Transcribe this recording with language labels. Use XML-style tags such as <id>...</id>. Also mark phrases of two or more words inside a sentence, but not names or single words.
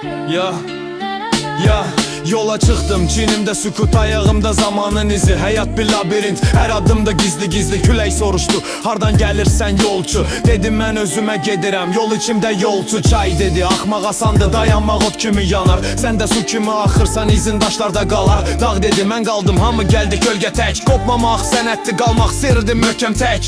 <tr>Ya, ya yola çıktım, çinimde sükut, ayağımda zamanın izi. Hayat bir labirent, her adımda gizli gizli.</tr> <az>Külək soruştu, hardan gəlirsən yolçu? Dedim mən özümə gedirəm, yol içimdə yolçu. Çay dedi, axmaq asandı, dayanmaq ot kimi yanar. Sən də su kimi axırsan, izin daşlarda qalar. Dağ dedi, mən qaldım, hamı gəldi gölgə tək. Qopmamaq sənətdir, qalmaq sirdir möhkəm tək.</az>